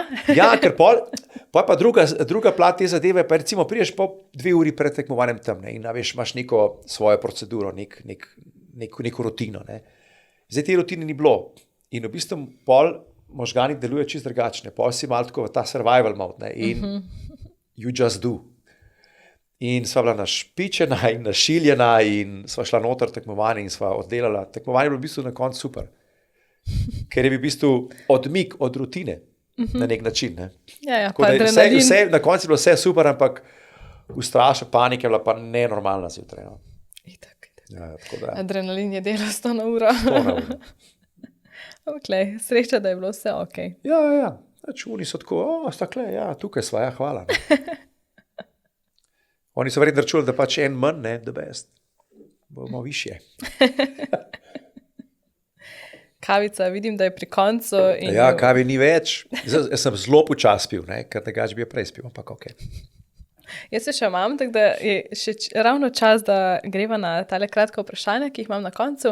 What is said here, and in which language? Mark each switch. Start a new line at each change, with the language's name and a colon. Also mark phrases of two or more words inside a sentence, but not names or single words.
Slovenian: Ja, ker pol pa druga plat te zadeve, pa recimo priješ po 2 uri pred tekmovanjem tam, ne, in veš, imaš neko svojo proceduro, neko rutino, ne. Zdaj te rutine ni bilo in v bistvu pol možgani deluje čisto drugačne, pol si malo tako v ta
English: survival mode,
Slovenian: ne, in
English: you just do.
Slovenian: In sva bila našpičena in našiljena in sva šla noter tekmovanje in sva oddelala. Tekmovanje je bilo v bistvu na koncu super, ker je v bistvu odmik od rutine na nek način. Ne. Ja, pa adrenalin. Na koncu je bilo vse super, ampak ustraša, panika je bila pa nenormalna zjutraj. No. Itak. Ja, tako da. Adrenalin je delal 100 na uro. 100 na uro. Okay. Sreča, da je bilo vse ok. Ja. Oni so tako, sta kle, ja, tukaj sva, ja, hvala. Ne. Oni so verjetno računali, da pač en manj, ne,
English: the best.
Slovenian: Bomo višje. Kavica, vidim, da je pri koncu. Ja, kavi ni več. Jaz sem zelo počas pil, ne, ker tega bi jo prej spil, ampak ok. Jaz se še imam, tako da je še ravno čas, da greva na tale kratka vprašanja, ki jih imam na koncu.